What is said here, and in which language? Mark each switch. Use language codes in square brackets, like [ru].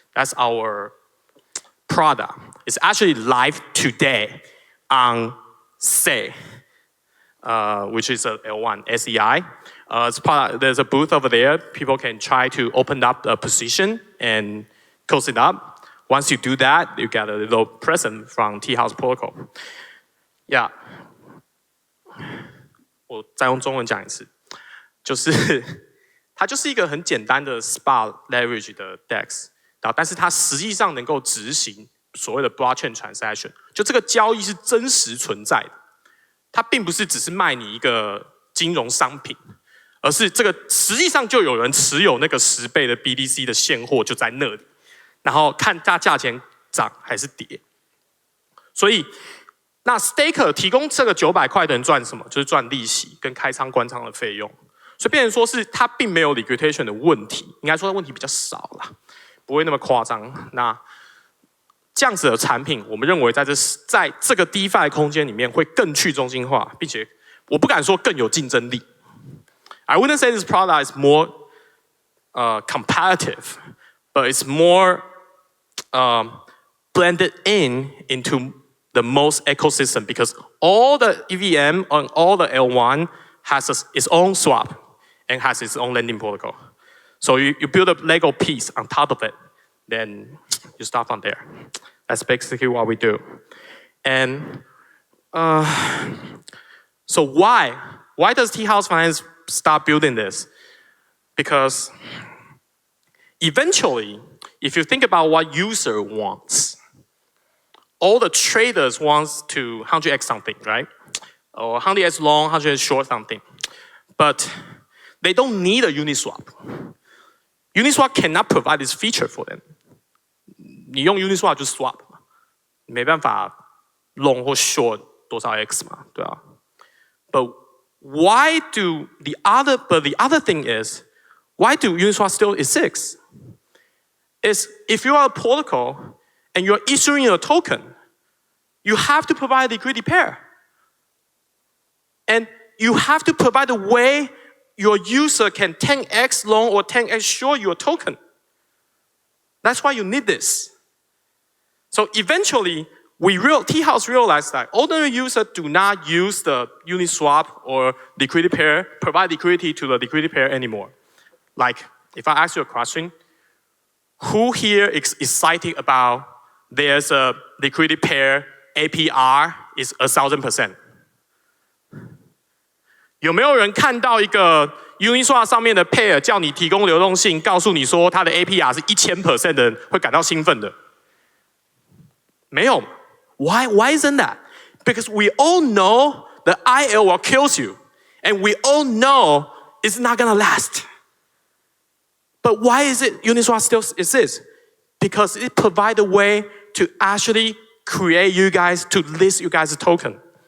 [en] That's our product. It's actually live today on SEI, which is a L1, SEI. There's a booth over there. People can try to open up a position and close it up. Once you do that, you get a little present from Teahouse protocol. Yeah. [zh] 我再用中文讲一次，它就是一个很简单的 spot leverage 的 DEX， 但是它实际上能够执行所谓的 blockchain transaction， 就这个交易是真实存在的，它并不是只是卖你一个金融商品，而是这个实际上就有人持有那个10倍的 BTC 的现货就在那里，然后看它价钱涨还是跌。所以，那 staker 提供这个900块的人赚什么？就是赚利息跟开仓关仓的费用。所以变成说是它并没有 liquidation 的问题，应该说问题比较少啦，不会那么夸张。那这样子的产品，我们认为在这个 DeFi 空间里面会更去中心化，并且我不敢说更有竞争力。 [en] I wouldn't say this product is more competitive, but it's more blended into the most ecosystem because all the EVM and all the L1 has its own swap and has its own lending protocol. So you build a Lego piece on top of it, then you start from there. That's basically what we do. And so why does Teahouse Finance start building this? Because eventually, if you think about what user wants, all the traders wants to 100x something, right? Or 100x long, 100x short something. But they don't need a Uniswap. Uniswap cannot provide this feature for them. [zh] 你用 Uniswap 就 swap 嘛，没办法 long 或 short 多少 x 嘛，对啊。 [en] But the other thing is, why do Uniswap still exist? Is if you are a protocol and you're issuing a token, you have to provide a liquidity pair. And you have to provide a way your user can 10x long or 10x short your token. That's why you need this. So eventually, Teahouse realized that ordinary users do not use the Uniswap or liquidity pair, provide liquidity to the liquidity pair anymore. Like, if I ask you a question, who here is excited about there's a liquidity pair APR is 1,000%? [zh] 有没有人看到一个 Uniswap 上面的 pair 叫你提供流动性，告诉你说它的 APR 是1000% 的人会感到兴奋的？没有。 [en] Why isn't that? Because we all know the IL will kill you. And we all know it's not going to last. But why is it Uniswap still exists? Because it provides a way to actually create you guys, to list you guys' token.